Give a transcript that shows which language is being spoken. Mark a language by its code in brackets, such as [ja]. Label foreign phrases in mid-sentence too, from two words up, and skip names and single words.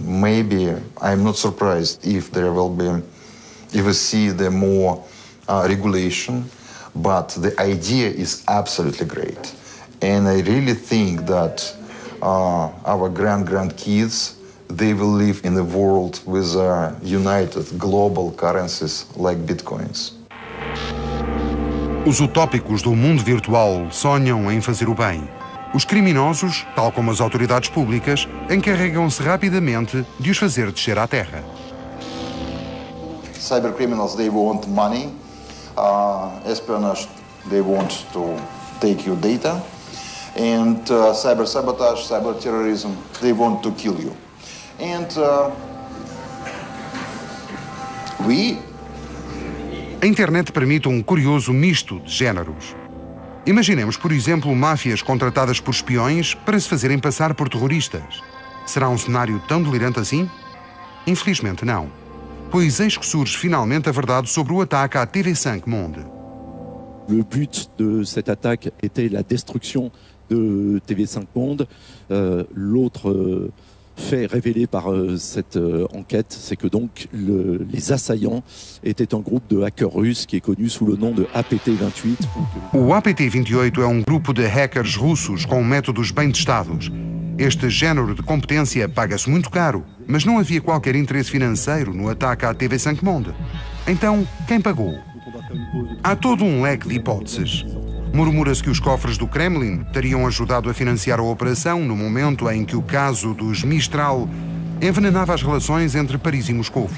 [en] Maybe I'm not surprised if there will be, if we see the more regulation, but the idea is absolutely great. And I really think that our grandkids, they will live in a world with united global currencies like bitcoins. [pt] Os utópicos do mundo virtual sonham em fazer o bem. Os criminosos, tal como as autoridades públicas, encarregam-se rapidamente de os fazer descer à terra. [en] Cybercriminals, they want money. Espionage, they want to take your data. And cyber sabotage, cyber terrorism, they want to kill you. And [pt] A internet permite um curioso misto de géneros. Imaginemos, por exemplo, máfias contratadas por espiões para se fazerem passar por terroristas. Será um cenário tão delirante assim? Infelizmente não. Pois eis que surge finalmente a verdade sobre o ataque à TV5 Monde. [fr] Le but de cette attaque était la destruction de TV5 Monde. L'autre fait révélé par cette enquête, c'est que donc les assaillants étaient un groupe de hackers russes qui est connu sous le nom de APT-28. [pt] O APT-28 é um grupo de hackers russos com métodos bem testados. Este género de competência paga-se muito caro, mas não havia qualquer interesse financeiro no ataque à TV5 Monde. Então, quem pagou? Há todo um leque de hipóteses. Murmura-se que os cofres do Kremlin teriam ajudado a financiar a operação no momento em que o caso dos Mistral envenenava as relações entre Paris e Moscovo.